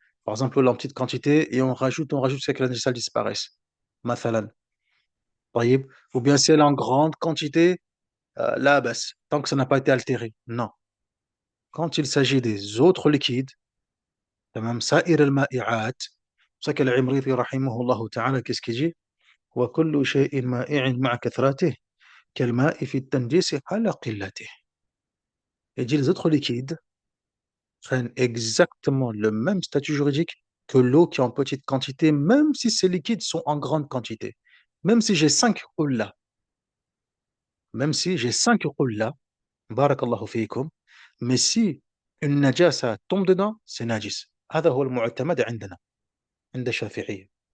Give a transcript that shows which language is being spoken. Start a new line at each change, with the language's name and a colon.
French: Par exemple, l'eau en petite quantité et on rajoute jusqu'à ce que la najasa disparaisse. Mathalan. Taïb. Ou bien si elle est en grande quantité, là, basse, tant que ça n'a pas été altéré. Non. Quand il s'agit des autres liquides,
Arabic: تمام سائر المائعات,
French: c'est ça que l'Imriti rahimahullah ta'ala, qu'est-ce qu'il dit?
Arabic: وكل شيء مائع مع كثرته كالماء في التنجيس على قلته.
French: Il dit les autres liquides prennent exactement le même statut juridique que l'eau qui est en petite quantité, même si ces liquides sont en grande quantité. Même si j'ai 5 qullas, même si j'ai 5 qullas, barakallahu fiikum, mais si une najasa tombe dedans, c'est najis.
Arabic: هذا هو المعتمد عندنا عند الشافعية.